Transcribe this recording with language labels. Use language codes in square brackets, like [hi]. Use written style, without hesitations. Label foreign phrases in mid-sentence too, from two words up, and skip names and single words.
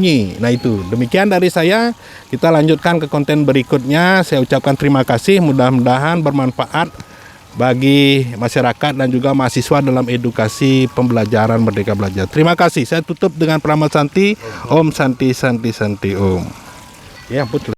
[id] Nah itu, demikian dari saya, kita lanjutkan ke konten berikutnya. Saya ucapkan terima kasih, mudah-mudahan bermanfaat bagi masyarakat dan juga mahasiswa dalam edukasi pembelajaran Merdeka Belajar. Terima kasih. Saya tutup dengan Pramana Santi. [sa] Om Santi Santi Santi Om. [id] Ya, ampun.